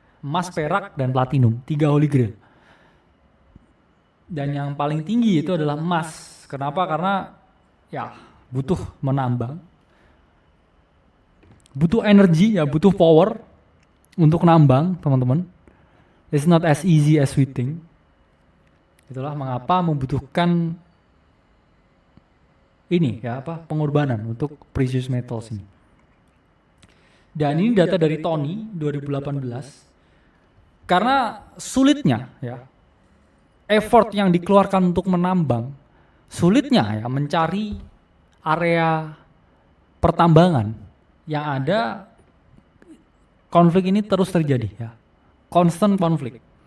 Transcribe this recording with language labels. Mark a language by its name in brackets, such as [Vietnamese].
[Indonesian] Emas, perak, dan platinum, 3 holy grail. Dan yang paling tinggi itu adalah emas. Kenapa? Karena ya butuh menambang, butuh energi ya, butuh power untuk nambang, teman-teman. [English] It's not as easy as we think. [Indonesian] Itulah mengapa membutuhkan ini ya, pengorbanan untuk precious metals ini. Dan ini data dari Tony 2018. Karena sulitnya ya, effort yang dikeluarkan untuk menambang, sulitnya ya mencari area pertambangan yang ada, konflik ini terus terjadi ya, constant konflik.